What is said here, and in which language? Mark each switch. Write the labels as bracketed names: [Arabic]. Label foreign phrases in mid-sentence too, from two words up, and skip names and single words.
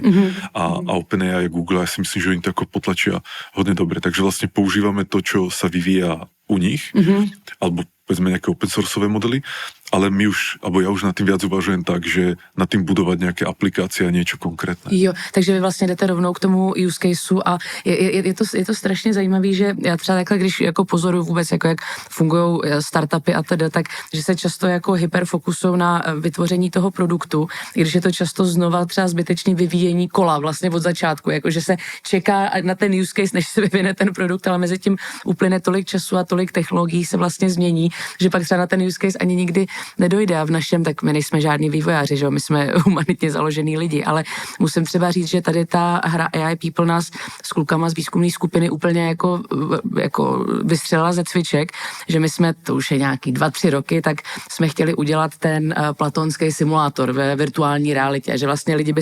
[Slovak] A OpenAI a Google, ja si myslím, že oni to ako potlačia hodne dobre. Takže vlastne používame to, čo sa vyvíja u nich, alebo povedzme nejaké open sourceové modely, ale ja už nad tým viac uvažujem tak, že nad tým budovať nejaké aplikácie a niečo konkrétne. [Czech] Jo, takže vy vlastně jdete rovnou k tomu [English] use caseu [Czech] a je to strašně zajímavý, že já třeba takhle, když jako pozoruju vůbec, jako jak fungují startupy a teda, tak že se často jako hyperfokusují na vytvoření toho produktu, i když je to často znova třeba zbytečný vyvíjení kola vlastně od začátku, jako že se čeká na ten [English] use case, [Czech] než se vyvine ten produkt, ale mezi tím uplyne tolik času a tolik technologií se vlastně změní, že pak třeba na ten [English] use case [Czech] ani nikdy nedojde a v našem, tak my nejsme žádní vývojáři, že jo? My jsme humanitně založený lidi, ale musím třeba říct, že tady ta hra AI People nás s klukama z výzkumné skupiny úplně jako vystřelila ze cviček, že my jsme, to už je nějaký 2-3 roky, tak jsme chtěli udělat ten platonský simulátor ve virtuální realitě, že vlastně lidi by